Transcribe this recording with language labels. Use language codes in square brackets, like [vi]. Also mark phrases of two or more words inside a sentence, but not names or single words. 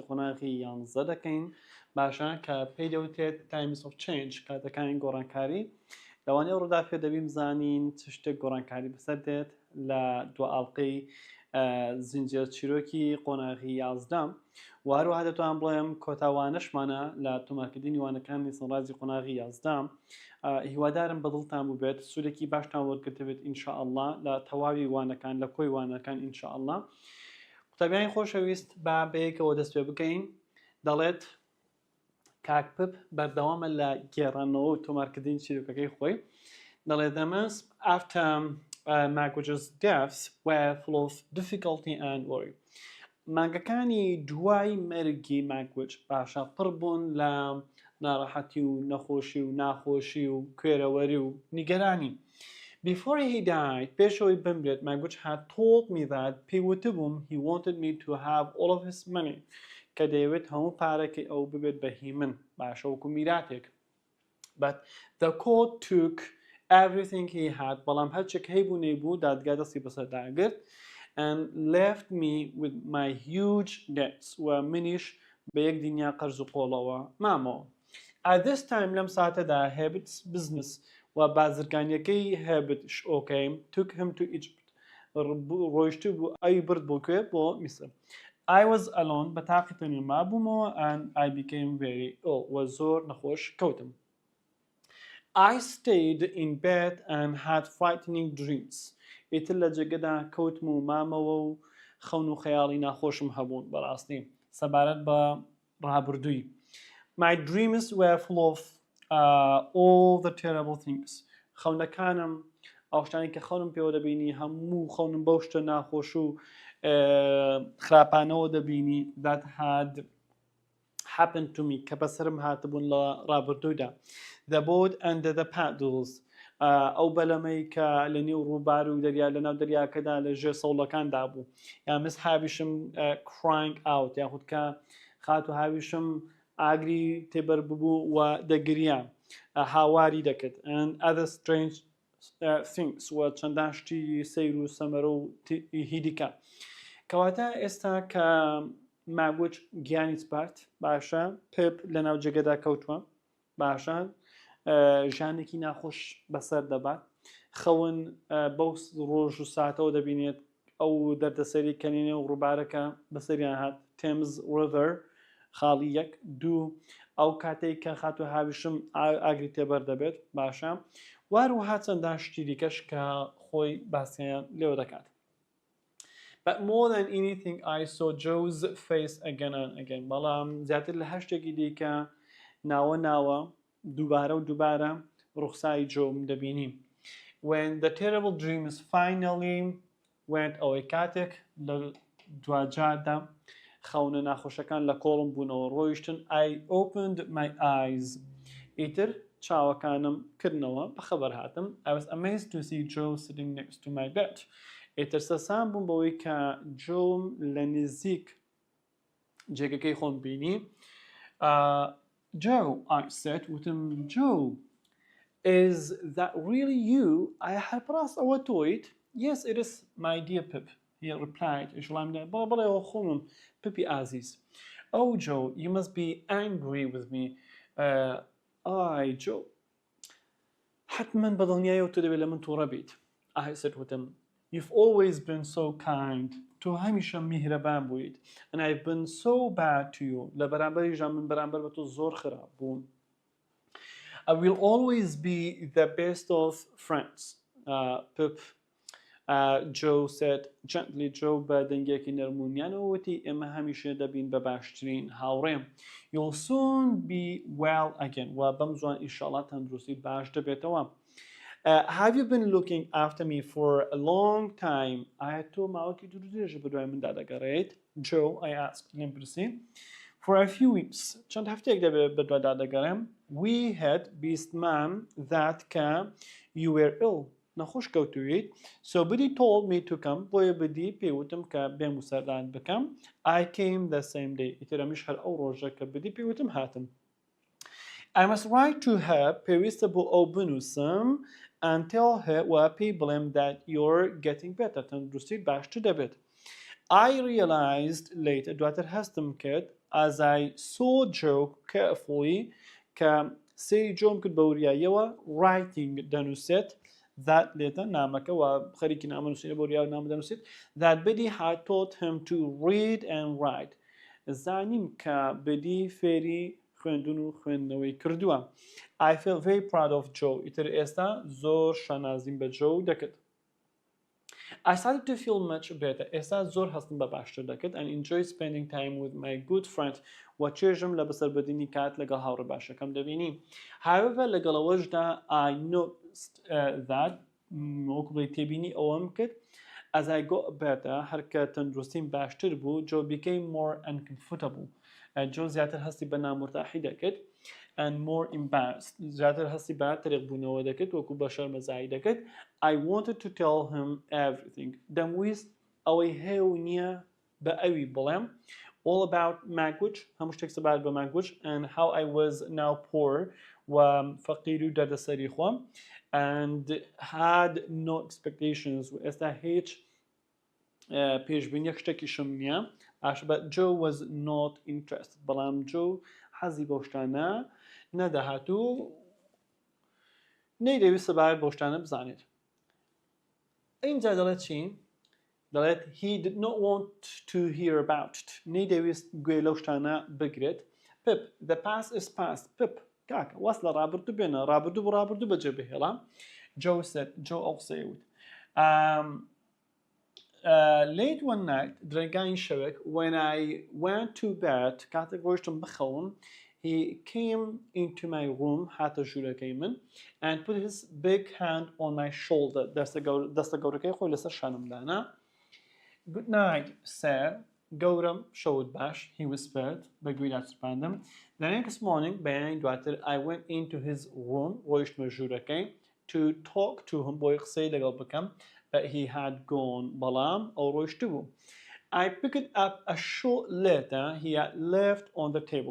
[ckb] قۆناغی 11 دەکەین باشە کە پێی دەوتێت [en] Times of Change [ckb] کاتەکانی گۆڕانکاری لەوانەیە ئەوڕۆدا پێ دەبیم بزانین چ شتێک گۆڕانکاری بەسەر دێت لە دو ئاڵقەی زنجێر چیرۆکی قۆناغی 11 و هەروەها دەتوانم بڵێم کۆتاوانەشمانە لە تۆمارکردنی وانەکانی سەنڕاجی قۆناغی 11 هیوادارم بەدڵتان بووبێت سوودێکی باشتان وەرگرتبێت ئینشاءالله لە تەواوی وانەکان لە کۆی وانەکان ئینشاءالله. قوتابیانی خۆشەویست با بەیەکەوە دەست پێ بکەین. دەڵێت کاک پپ بەردەوامە لە گێڕانەوە و تۆمارکردنی چیرۆکەکەی خۆی. [en] دەڵێت the months after Magwitch's death were full of difficulty and worry. [ckb] مانگەکانی دوای مەرگی ماگوچ باشە پڕ بوون لە ناڕەحەتی و نەخۆشی و ناخۆشی و کوێرەوەری و نیگەرانی. [en] Before he died, [ckb] پێشەوەی بمرێت [en] Magwitch had told me that [ckb] پێی وتبووم [en] he wanted me to have all of his money [ckb] کە دەیەوێت هەموو پارەکەی ئەو ببێت بەهی من باشە وەکو میراتێک. [en] But the court took everything he had [ckb] بەڵام هەرچێک هەیبوو نەیبوو دادگا دەستی بەسەرداگرت [en] and left me with my huge debts [ckb] و منیش بە یەک دنیا قەرز و قۆڵەوە مامەوە. [en] At this time [ckb] لەم ساتەدا [en] Habit's business [ckb] و بازرگانیەکەی [en] Habit okay took him to Egypt. [ckb] ڕۆیشتو بوو ئەوی برد بۆ کوێ بۆ میسر. [en] I was alone [ckb] بە تاقی تەنیا مابوومەوە [en] and I became very ill [ckb] و زۆر نەخۆش کەوتم. [en] I stayed in bed and had frightening dreams. [ckb] ئیتر لە جێگەدا کەوتم و مامەوە و خەون و خەیاڵی ناخۆشم هەبوون بەڕاستی سەبارەت بە ڕابردووی. [en] My dreams were full of all the terrible things. [ckb] خەونەکانم ئەو شتانی کە خەونم پێوە دەبینی هەموو خەونم بەو شتە ناخۆش و خراپانەوە دەبینی [en] that had happened to me [ckb] کە بەسرم هاتبوون لە ڕابردوودا. [en] The boat under the paddles [ckb] ئەو بەلەمەی کە لە نێو ڕووبار و دەریا لە ناو دەریاکەدا لە ژێر سەوڵەکاندا بوو یا مس هاویشم [en] crying out [ckb] یاخود کە خات و هاویشم ئاگری تێبەر ببوو و دەگریا هاواری دەکرد [en] and other strange things [ckb] و چەندان شتی سەیر و سەمەرە و هیدیکە. کەواتە ئێستا کە ماگوچ گیانی سپارت باشە پپ لە ناو جێگەدا کەوتووە باشە ژانێکی ناخۆش بەسەر دەبات خەون بەو ڕۆژ و ساتەوە دەبینێت ئەو دەردەسەری کەنینێ و ڕووبارەکە بەسەریان هات Thames River خاڵی یەک دوو ئەو کاتێک کە خات و هاویشم ئاگری تێبەر دەبێت باشە واروها چەندان شتی دیکەش کە خۆی باسییان لێوە دەکات. [en] But more than anything I saw Joe's face again and again. [ckb] بەڵام زیاتر لە هەر شتێکی دیکە ناوە دووبارە و دووبارە ڕوخسایی جۆم دەبینی. [en] When the terrible dreams finally went away [ckb] کاتێک لە دوجاردا خەونە ناخۆشەکان لە کۆڵم بوونەوە ڕۆیشتن [en] I opened my eyes [ckb] ئیتر چاوەکانم کردنەوە بەخەبەر هاتم [en] I was amazed to see Joe sitting next to my bed. [ckb] ئیتر سەسان بووم بەوەی کە جۆم لە نزیک جێگەکەی خۆم بینی. [en] Joe, I said وتم Joe, is that really you? I had pressed over to it. Yes, it is, my dear Pip. He replied. [ckb] بەڵێ خۆمم پپی ئازیز. [en] Oh, Joe, you must be angry with me. Joe. [ckb] حتما بەدڵنیایەوە تو دەبێت لە من تووڕە بیت. [en] I said وتم You've always been so kind. [ckb] تو هەمیشە میهرەبان بوویت. [en] And I've been so bad to you. [ckb] لە بەرامبەریشە من بەرامبەر بە تۆ زۆر خراپ بووم. [en] I will always be the best of friends. Pip, Joe said gently. [ckb] Joe بە دەنگێکی نەرمونیانەوە وتی ئێمە هەمیشە دەبین بە باشترین هاوڕێم. [en] You'll soon be well again. [ckb] و بەم زوان ئینشاءالله تەندروستی باش دەبێتەوە. [en] Have you been looking after me for a long time? [ckb] تۆ ماوەکی دوورودرێژە بەدوای مندا دەگەڕێیت. [en] Joe, I asked نمپرسی. For a few weeks. [ckb] چەند هەفتەیەک دەبێت بەدوایدا دەگەڕێم. [en] We had بیستمان that کە you were ill. [ckb] نەخۆش کەوتویت. [en] So بدی told me to come. [ckb] بۆیە بدی پێوتم کە بێم و سەردان بکەم. [en] I came the same day. [ckb] ئیتر ئەمیش هەر ئەو ڕۆژە کە بدی پێوتم هاتم. [en] I must write to her [ckb] پێویستە بۆ ئەو بنووسم [en] and tell her [ckb] و پێی بڵێم [en] that you're getting better [ckb] تەندروستیت باشتر دەبێت. [en] I realized later [ckb] دواتر هەستم کرد [en] as I saw Joe carefully [ckb] کە سێ جۆم کرد بە وریاییەوە writing دەنووسێت that لێتە نامەکە و خەریکی نامە نووسینە بە وریاوە نامە دەنووسێت [en] that Biddy had taught him to read and write [ckb] زانیم کە بدی فێری خوێندون و خوێندنەوەی کردووە. [en] I feel very proud of Joe [ckb] ئیتر ئێستا زۆر شانازیم بە جۆ دەکرد. [en] I started to feel much better. [ckb] ئێستا زۆر هەستم بە باشتر دەکرد [en] and enjoy spending time with my good friend [ckb] و چێژم لە بەسەربردننی کات لەگەڵ هاوڕێ باشەکەم دەبینی. [en] However لەگەڵەوەشدا I noticed that [ckb] وەکو بڵێ تێبینی ئەوەم کرد [en] as I got better [ckb] هەرکە تەندروستیم باشتر بوو [en] Joe became more uncomfortable. [ckb] Joe زیاتر هەستی بە نامرتاحی دەکرد [en] and more embarrassed [ckb] زیاتر هەستی بە تەرێق بوونەوە دەکرد وەکو بە شەرمەزایی دەکرد. [en] I wanted to tell him everything [ckb] دەمویست ئەوەی هەیە و نییە بە ئەوی بڵێم [en] all about language [ckb] هەموو شتێک سەبارەت بە language [en] and how I was now poor [ckb] و فەقیر و دەردەسەری خۆم [en] and had no expectations [ckb] و ئێستا هیچ پێشبینیەک شتێکیشم نییە. [en] But Joe was not interested [ckb] بەڵام Joe حەزی بەو شتانە نەدەهات و نەیدەویست سەبارەت بەو شتانە بزانێت. اینجا دەڵێت چی؟ دەڵێت [en] he did not want to hear about it [ckb] نەیدەویست گوێ لەو شتانە بگرێت. [en] Pip the past is past. [ckb] Pip کاکە واست لە ڕابردوو بێنە ڕابردوو بۆ ڕابردوو بەجێ بهێڵا. [en] Joe said [ckb] Joe ئەو قسەی وت. [en] Late one night [ckb] درەنگانی شەوێک [en] when I went to bed [ckb] کاتێک ڕۆیشتم بخەوم [en] he came into my room [ckb] هاتە ژوورەکەی من [en] and put his big hand on my shoulder [ckb] دەستە گەورەکەی خۆی لەسەر شانمدانا. [en] Good night sir [ckb] گەورم شەوت باش [en] he whispered [ckb] بەگوێدا سوپاندم. [en] The next morning [ckb] بەیانی دواتر [en] I went into his room [ckb] ڕۆیشتمە ژوورەکەی [en] to talk to him [ckb] بۆی قسەی لەگەڵ بکەم [en] but he had gone [ckb] بەڵام ئەو ڕۆیشت بوو. [en] I picked up a short letter he had left on the table.